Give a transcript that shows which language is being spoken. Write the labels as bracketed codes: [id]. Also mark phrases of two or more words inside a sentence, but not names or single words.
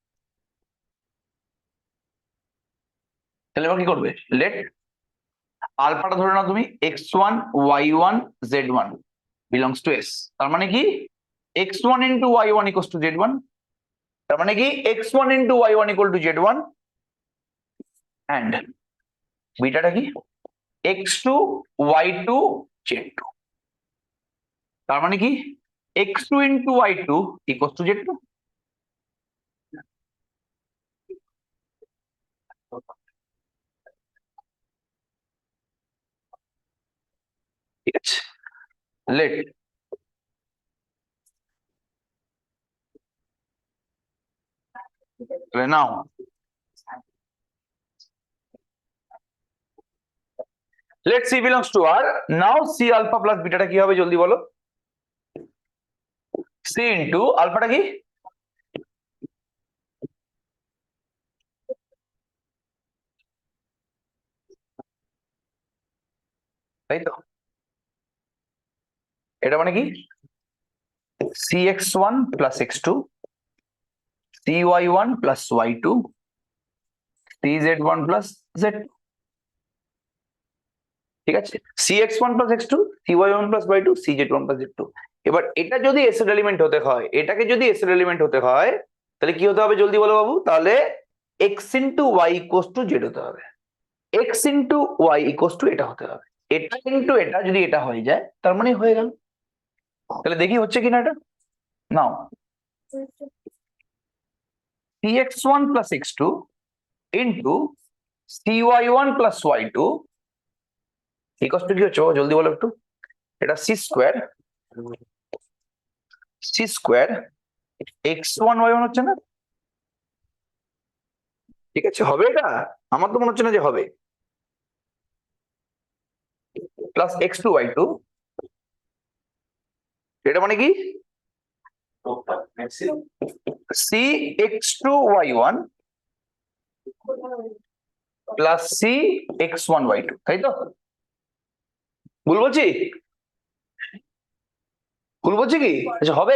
[bn] তাহলে এবার কি করবে, লেট আলফাটা ধরে নাও তুমি x1 y1 z1 [en] belongs to S, [bn] তার মানে কি [en] x1 into y1 equal to z1, [bn] তার মানে কি [en] x1 into y1 equal to z1 [bn] অ্যান্ড বিটাটা কি x2 y2 z2, তার মানে কি [en] x2 into y2 equal to z2. [bn] ঠিক আছে, [en] let now let c belongs to r, now c alpha plus beta [bn] টা কি হবে জলদি বলো, c ইন্টু আলফাটা কি তাই তো, এটা মানে কি [en] cx1 plus x2 cy1 plus y2 cz1 plus z2। [bn] ঠিক আছে, [en] cx1 plus x2 cy1 plus y2 cz1 plus z2। [bn] এবার এটা যদি এস এর এলিমেন্ট হতে হয়, এটাকে যদি এস এর এলিমেন্ট হতে হয়, তাহলে কি হতে হবে জলদি বলো বাবু, তাহলে [en] x into y equal to z [bn] হতে হবে, [en] x into y equal to [bn] এটা হতে হবে, এটা ইন্টু এটা যদি এটা হয়ে যায় তার মানে হয়ে গেল। তাহলে দেখি হচ্ছে কিনা এটা, [en] now cx1 plus x2 into cy1 plus y2 equal to [bn] কি হচ্ছে বাবা জলদি বলো একটু, এটা [en] c square [bn] x1 y1 হচ্ছে না, ঠিক আছে হবে এটা, আমার তো মনে হচ্ছে না যে হবে, [en] plus x2 y2, [bn] এটা মানে কি [en] c x2 y1 plus c x1 y2, [bn] তাই তো, ভুল বলছি, ভুল বলছি কি, আচ্ছা হবে,